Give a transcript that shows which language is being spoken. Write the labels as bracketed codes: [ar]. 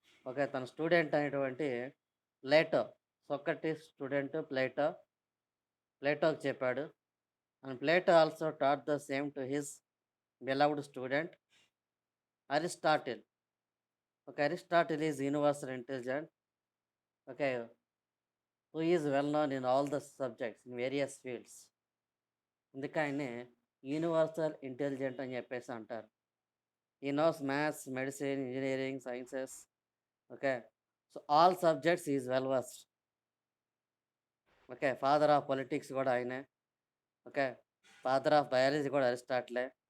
[te] Okay తన student అనేటువంటి Plato. Socrates student ప్లేటోకి చెప్పాడు. [en] And Plato also taught the same to his beloved student Aristotle. Okay, Aristotle is universal intelligent. Okay, who is well known in all the subjects in various fields. [te] అందుకే ఆయన్ని universal intelligent అని చెప్పేసి అంటారు. [en] ఈ knows maths, medicine, engineering, sciences. Okay so all subjects is well versed. Okay father of politics [te] కూడా ఆయనే. [en] okay father of biology [te] కూడా అరిస్టాటిలే.